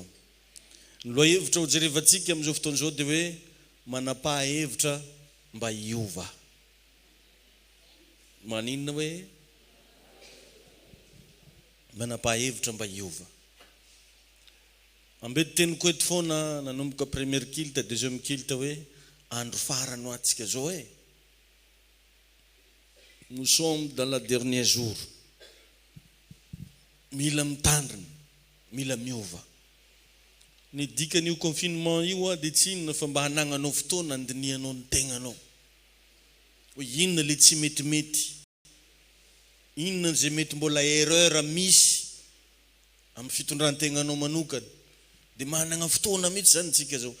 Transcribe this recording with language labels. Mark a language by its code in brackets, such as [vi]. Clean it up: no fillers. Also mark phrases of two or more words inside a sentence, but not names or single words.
[mg] Ny loha-hevitra ho jerevantsika amin'izao fotoan'izao dia hoe manapa-hevitra mba hiova. Maninona hoe manapa-hevitra mba hiova. Ambety teniko eto foana nanomboka première kilte deuxième kilte hoe andro farany ho atsika zao e. [fr] Nous sommes dans la dernier jour. [mg] Mila mitandrina, mila miova. Ny dikan'io confinement io dia tsy inona fa mba hanagnanao fotoana andinianao ny tegnanao. Hoe inona le tsy metimety, inona zay mety mbola erreur misy amin'ny fitondran-tegnanao manokana, dia managna fotoana mihitsy zany tsika zao.